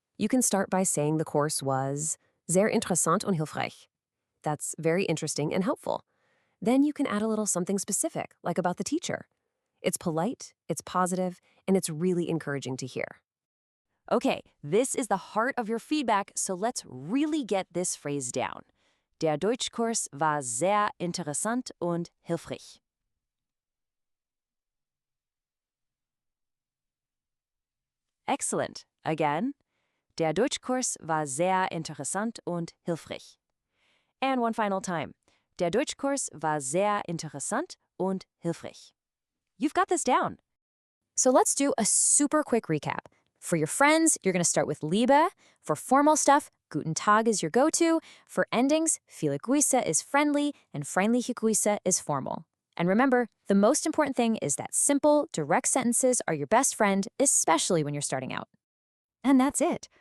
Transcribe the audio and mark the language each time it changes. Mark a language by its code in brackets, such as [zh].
[en] You can start by saying the course was [de] sehr interessant und hilfreich. [en] That's very interesting and helpful. Then you can add a little something specific, like about the teacher. It's polite, it's positive, and it's really encouraging to hear. Okay, this is the heart of your feedback, so let's really get this phrase down. [de] Der Deutschkurs war sehr interessant und hilfreich. [en] Excellent. Again. [de] Der Deutschkurs war sehr interessant und hilfreich. [en] And one final time. [de] Der Deutschkurs war sehr interessant und hilfreich. [en] You've got this down. So let's do a super quick recap. For your friends, you're going to start with Liebe. For formal stuff, [de] Guten Tag [en] is your go-to. For endings, [de] Viele Grüße [en] is friendly, and [de] Freundliche Grüße [en] is formal. And remember, the most important thing is that simple, direct sentences are your best friend, especially when you're starting out. And that's it.